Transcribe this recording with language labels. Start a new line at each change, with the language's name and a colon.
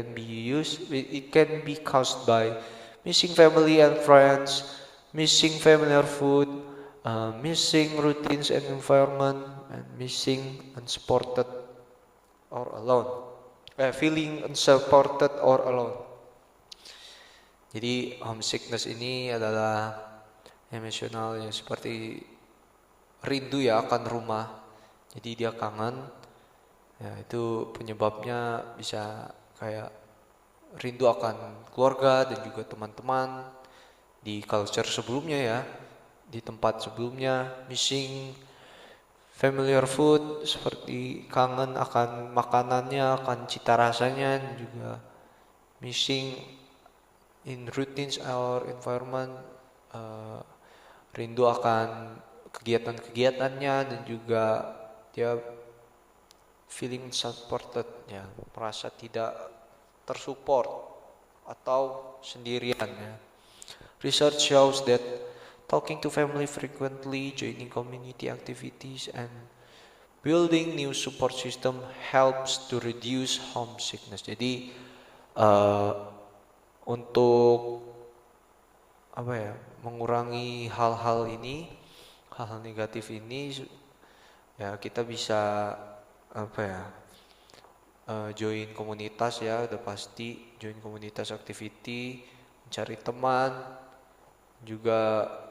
English: It can be caused by missing family and friends, missing familiar food, missing routines and environment, and missing unsupported or alone. Feeling unsupported or alone.
Indonesian: Jadi homesickness ini adalah emosional ya, seperti rindu ya akan rumah. Jadi dia kangen. Ya, itu penyebabnya bisa kayak rindu akan keluarga dan juga teman-teman di culture sebelumnya ya, di tempat sebelumnya,
English: missing familiar food,
Indonesian: seperti kangen akan makanannya, akan cita rasanya, dan juga
English: missing in routines or environment,
Indonesian: rindu akan kegiatan-kegiatannya, dan juga dia
English: feeling supported
Indonesian: ya, merasa tidak tersupport atau sendirian ya.
English: Research shows that talking to family frequently, joining community activities, and building new support system helps to reduce homesickness. Jadi untuk mengurangi hal-hal negatif ini, ya kita bisa join komunitas ya, udah pasti join komunitas activity, mencari teman, juga